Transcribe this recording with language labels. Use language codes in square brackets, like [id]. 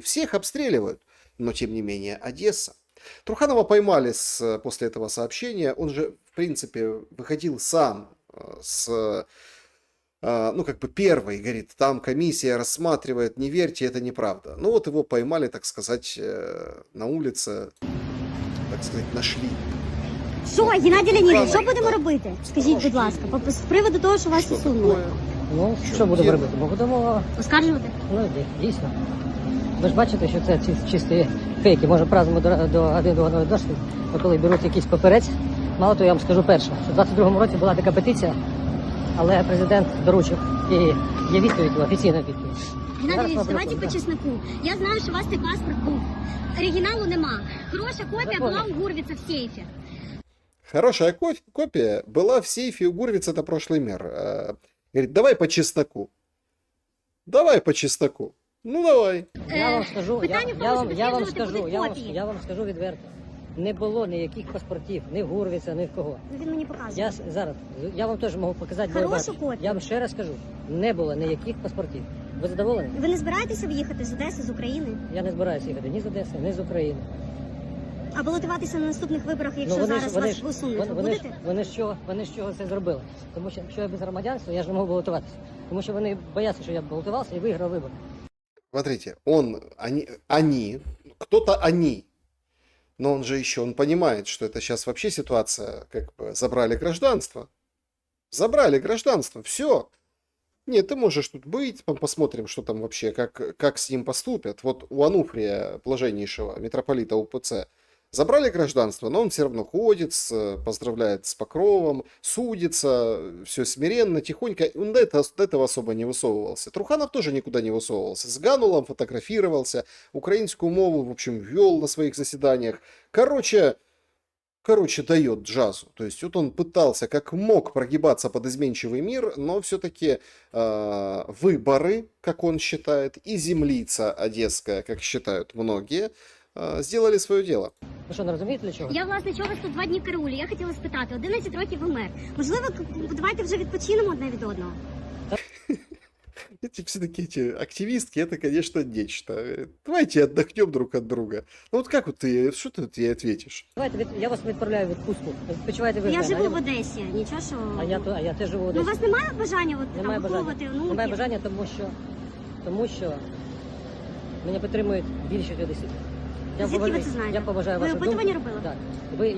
[ru] Всех обстреливают. Но, тем не менее, Одесса. Труханова поймали после этого сообщения. Он же, в принципе, выходил сам с... ну, как бы первый, говорит, там комиссия рассматривает, не верьте, это неправда. Ну, вот его поймали, так сказать, на улице, так сказать, нашли. [uk] Що, Геннадій Леонідович, що будемо робити? Скажіть, будь ласка, з приводу того, що вас усунули. Ну, що будемо робити? Ми будемо, Оскаржувати? ну, дійсно. Ви ж бачите, що це чисті фейки. Може, празднуємо один до одного дошки, коли беруть якийсь папірець. Мало того, я вам скажу перше, що в 22-му році була така петиція, але президент доручив, і є відповідь, офіційна відповідь. Геннадій Леонідович, давайте по чесноку. Я знаю, що у вас цей паспорт був. Оригіналу нема. Хороша копія була у Гурвіца в сейфі. [ru] Хорошая копия была в сейфе у Гурвица, это прошлый мир. Говорит, давай по чесноку. Давай по чесноку. Ну давай. [uk] Я вам скажу, питання в тому, що підтверджувати будуть копії. я вам скажу відверто. Не було ніяких паспортів, ні в Гурвіца, ні в кого. Ну, він мені показує. Я вам теж можу показати. Хорошу копію. Я вам ще раз скажу, не було ніяких паспортів. Ви задоволені? Ви не збираєтеся виїхати з Одеси, з України? Я не збираюся їхати ні з Одеси, ні з України. А балотуватися на наступних виборах, якщо зараз вас усунуть, ви будете? Вони з чого це зробили? Тому що якщо я без громадянства, я ж не можу балотуватися. Тому що вони бояться, що я балотувався і виграв вибори. [ru] Смотрите, они, кто-то они. Но он же еще, он понимает, что это сейчас вообще ситуация, как бы забрали гражданство. Забрали гражданство, все. Нет, ты можешь тут быть, посмотрим, что там вообще, как с ним поступят. Вот у Ануфрия, блаженнейшего митрополита УПЦ, забрали гражданство, но он все равно ходит, поздравляет с покровом, судится, все смиренно, тихонько. Он до этого особо не высовывался. Труханов тоже никуда не высовывался. С Ганулом фотографировался, украинскую мову, в общем, вел на своих заседаниях. Короче, дает джазу. То есть вот он пытался как мог прогибаться под изменчивый мир, но все-таки выборы, как он считает, и землица одесская, как считают многие, сделали [uk] своє діло. Ви що, не розумієте, для чого? Я, власне, чого вас тут 2 дні караулю. Я хотіла спитати, 11 років ви мер. Можливо, давайте вже відпочинемо одне від одного? [ru] Эти все-таки эти активистки, это, конечно, нечто. Давайте отдохнем друг от друга. Ну вот как вот ты, что ты ей ответишь? [uk] Давайте, я вас відправляю в відпустку. Відпочивайте ви. Я живу в Одесі, нічого що... А я теж живу в Ну, Одесі. у вас немає бажання от, Немає там, виховувати внуків? Немає бажання, тому що мене підтримують більшість одеситів. Звідки ви це знаєте? Я поважаю Ви вашу думку. опитування робили? Так.